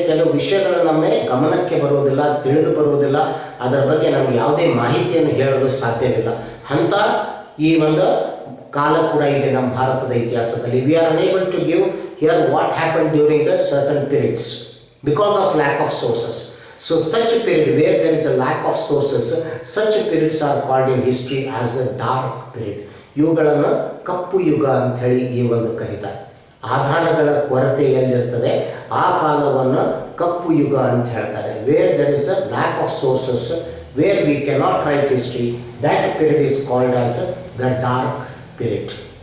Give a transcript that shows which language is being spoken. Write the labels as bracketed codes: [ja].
[kn] ಕೆಲವು ವಿಷಯಗಳು ನಮ್ಮ ಗಮನಕ್ಕೆ ಬರುವುದಿಲ್ಲ, ತಿಳಿದು ಬರುವುದಿಲ್ಲ, ಅದರ ಬಗ್ಗೆ ನಮಗೆ ಯಾವುದೇ ಮಾಹಿತಿಯನ್ನು ಹೇಳಲು ಸಾಧ್ಯವಿಲ್ಲ. ಅಂಥ ಈ ಒಂದು ಕಾಲ ಕೂಡ ಇದೆ ನಮ್ಮ ಭಾರತದ ಇತಿಹಾಸದಲ್ಲಿ. [en] We are unable to give here what happen during the certain periods because of lack of sources. So such a period where there is a lack of sources, such periods are called in history as a dark period. [kn] ಇವುಗಳನ್ನು ಕಪ್ಪು ಯುಗ ಅಂತ ಹೇಳಿ ಈ ಒಂದು ಕರೀತಾರೆ. ಆಧಾರಗಳ ಕೊರತೆ ಎಲ್ಲಿರ್ತದೆ ಆ ಕಾಲವನ್ನು ಕಪ್ಪು ಯುಗ ಅಂತ ಹೇಳ್ತಾರೆ. [en] Where there is a lack of sources, where we cannot write history, that period is called as the dark period.